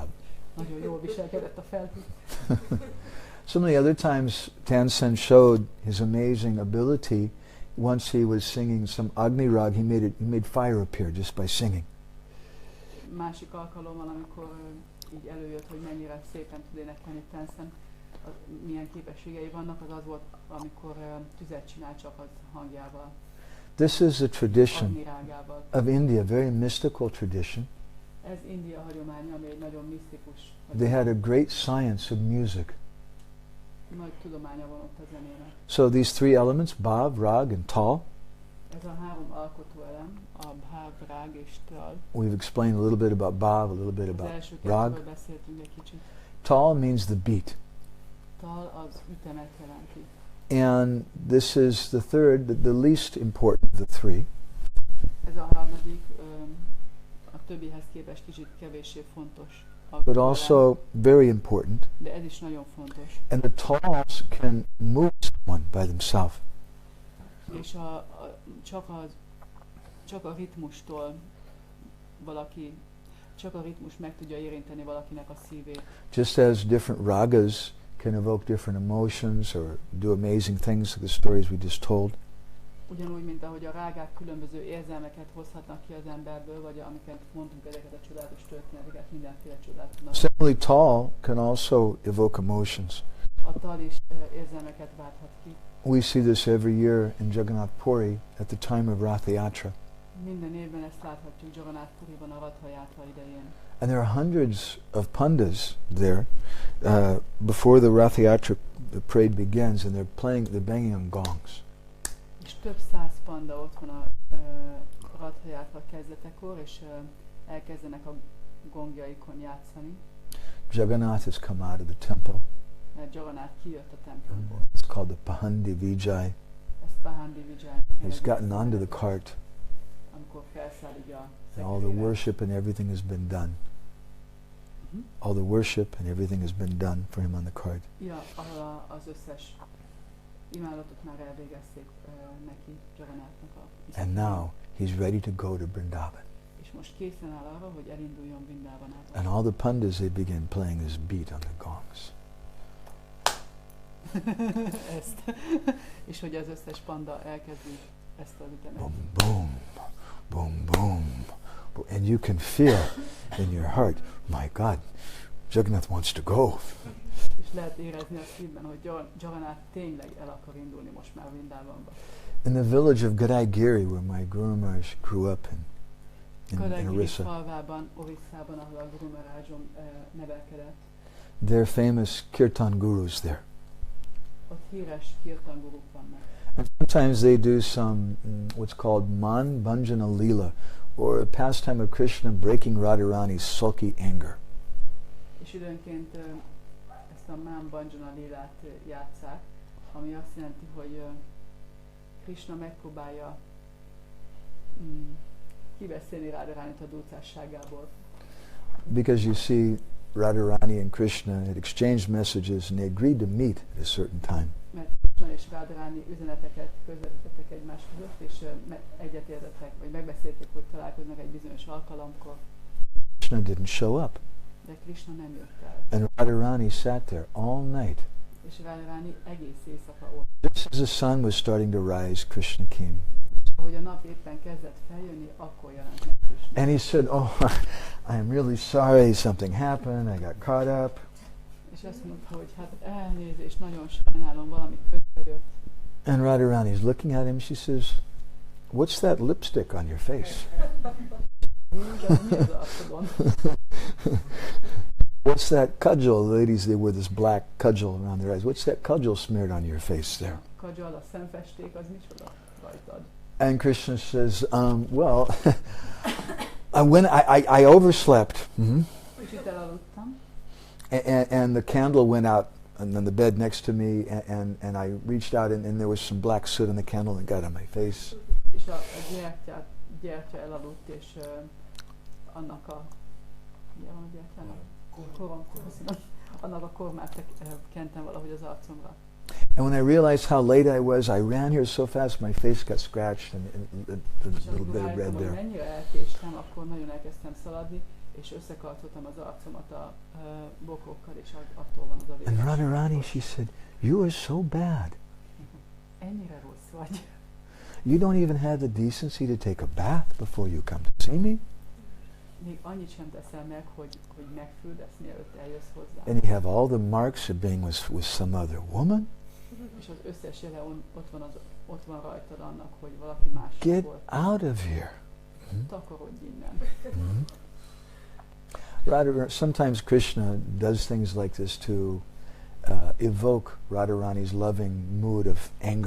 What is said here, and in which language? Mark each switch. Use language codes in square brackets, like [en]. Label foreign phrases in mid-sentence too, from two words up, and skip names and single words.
[hu] Nagyon jól viselkedett a felhő. [en] So many other times Tansen showed his amazing ability. Once he was singing some Agni Rag, he made fire appear just by singing. [hu] Másik alkalommal, amikor így előjött, hogy mennyire szépen tud énekelni Tansen, milyen képességei vannak, az volt, amikor tüzet csinál csak az hangjával. [en] This is a tradition of India, a very mystical tradition. [hu] Ez India hagyománya, ami egy nagyon misztikus. [en] They had a great science of music. [hu] Nagy tudománya van ott a zenének. [en] So these three elements, bhav, rag, and tal. [hu] Ez a három alkotó elem, a bhav, rag és tal. [en] We've explained a little bit about bhav, a little bit about rag. [hu] Beszéltünk egy kicsit. [en] Tal means the beat. [hu] Tal az ütemet jelenti. [en] And this is the third, the least important of the three. [hu] Ez a harmadik, a többihez képest kicsit kevéssé fontos. [en] But also very important. [hu] De ez is nagyon fontos. [en] And the tals can move someone by themselves. [hu] És csak a ritmustól valaki, csak a ritmus meg tudja érinteni valakinek a szívét. [en] Just as different ragas can evoke different emotions or do amazing things, like the stories we just told. [hu] Ugyanúgy, mint ahogy a rágák különböző érzelmeket hozhatnak ki az emberből, vagy amiket mondtunk, ezeket a csodálatos történeteket, mindenféle csodát tudnak. [en] Similarly, tal can also evoke emotions. [hu] A tal is érzelmeket válthat ki. [en] We see this every year in Jagannath Puri at the time of Rath Yatra. [hu] Minden évben ezt láthatjuk Jagannath Puriban a Rath Yatra idején. [en] And there are hundreds of pandas there before the Rath Yatra parade begins, and they're banging on gongs. [hu] És több száz panda ott van a Rath Yatra kezdetekor, és elkezdenek a gongjaikon játszani. [en] Jagannath has come out of the temple. [hu] Mert Jagannath kijött a templomból. [en] It's called the Pahandi Vijay. [hu] Ez Pahandi Vijay. [en] He's gotten onto the cart. [hu] Amikor felszáll így a [en] and all the worship and everything has been done. All the worship and everything has been done for him on the cart. [hu] Ja, az összes imádatot már elvégezték neki, Jagannathnak a. [en] And now he's ready to go to Vrindavan. [hu] És most készen áll arra, hogy elinduljon Vrindavanba. [en] And all the pandas, they begin playing this beat on the gongs. [hu] Ezt. És hogy az összes panda elkezdi ezt az ütemet. Boom, boom, boom, boom. [en] And you can feel in your heart, my God, Jagannath wants to go. [hu] És lehet érezni a szívben, hogy Jagannath tényleg el akar indulni most már Vrindavanba. [en] In the village of Gadagraja, where my Guru Maharaj grew up in Orissa, [hu] falvában, Orissában, ahol a Guru Maharajom nevelkedett. [en] They're famous kirtan gurus there. [hu] Ott híres kirtan guruk vannak. [en] And sometimes they do some what's called [sa] man bhanjana lila, [en] or a pastime of Krishna breaking Radharani's sulky anger. [hu] És időnként ezt a [sa] man bhanjana lilát [hu] játsszák, ami azt jelenti, hogy Krishna megpróbálja kiveszélni Radharanit a dúcásságából. [en] Because you see, Radharani and Krishna had exchanged messages and they agreed to meet at a certain time. [hu] Mert Krishna és Radharani üzeneteket közvetítettek egymás között, és egyetértettek, vagy megbeszélték, hogy találkoznak egy bizonyos alkalomkor. [en] Krishna didn't show up. [hu] De Krishna nem jött el. [en] And Radharani sat there all night. [hu] És Radharani egész éjszaka ott. [en] Just as the sun was starting to rise, Krishna came. [hu] Ahogy a nap éppen kezdett feljönni, akkor jelent meg Krishna. [en] And he said, "Oh, I'm really sorry. Something happened. I got caught up." [hu] És azt mondta, hogy hát elnézést, nagyon sajnálom, valami közbejött. [en] And Radharani's looking at him. She says, "What's that lipstick on your face?" What's that cudgel? The ladies, they wear this black cudgel around their eyes. What's that cudgel smeared on your face there? [hu] Cudgel, a szemfesték, az micsoda rajtad? [en] And Krishna says, well, when I overslept, [hu] Kicsit elaludtam, [en] and the candle went out and then the bed next to me, and I reached out and there was some black soot on the candle and got on my face. [hu] És a gyertya elaludt, és annak a annak a kormát kentem valahogy az arcomra. [en] And when I realized how late I was, I ran here so fast my face got scratched and a little bit of red there. [hu] Mennyire elkéstem, akkor nagyon elkezdtem szaladni, és összekarcoltam az arcomat a bokokkal, és attól van az a vér. [en] And Radharani, she said, "You are so bad. [hu] Ennyire rossz vagy. [en] You don't even have the decency to take a bath before you come to see me." [hu] Még annyit sem teszel meg, hogy megfürdesz, mielőtt eljössz hozzá. [en] And you have all the marks of being with some other woman. [hu] És az összes jele ott van rajtad annak, hogy valaki más [en] Get [hu] volt. [en] out of here. [hu] Takarodj innen. [en] Sometimes Krishna does things like this to evoke Radharani's loving mood of anger.